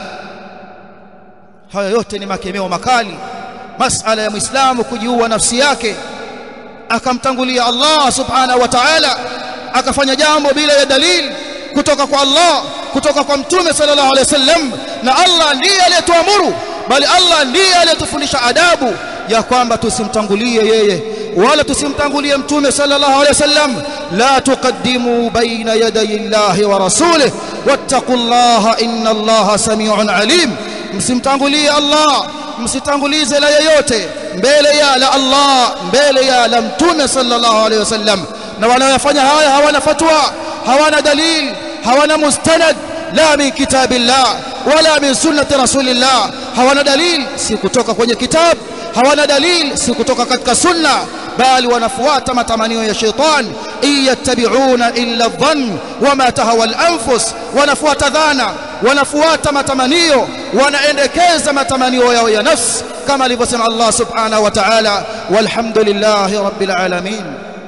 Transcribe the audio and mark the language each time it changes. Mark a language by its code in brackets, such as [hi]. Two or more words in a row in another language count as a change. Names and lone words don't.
[sw] Haya yote ni makemeo makali. Masala ya Muislamu kujiua nafsi yake akamtangulia Allah [ar] سبحانه وتعالى, [sw] akafanya jambo bila ya dalili kutoka kwa Allah, kutoka kwa Mtume [ar] صلى الله عليه وسلم. [sw] Na Allah ndiye aliyetuamuru, bali Allah ndiye aliyetufundisha adabu ya kwamba tusimtangulie yeye wala tusimtangulie Mtume [ar] صلى الله عليه وسلم. لا تقدموا بين يدي الله ورسوله واتقوا الله إن الله سميع عليم. [sw] Msimtangulie Allah, msitangulize la yeyote mbele ya la Allah, mbele ya la Mtume [ar] صلى الله عليه وسلم. [sw] Na wanaofanya haya hawana fatwa, hawana dalil, hawana mustanad [ar] لا من كتاب الله ولا من سنة رسول الله. [sw] Hawana dalil si kutoka kwenye kitabu, hawana dalil si kutoka katika sunna, bali wanafuata matamanio ya shaitan. [ar] إن يتبعون إلا الظن وما تهوى الأنفس, [sw] wanafuata dhana, wanafuata matamanio, wanaendekeza matamanio yao ya nafsi, kama alivyosema Allah [ar] سبحانه وتعالى, والحمد لله رب العالمين.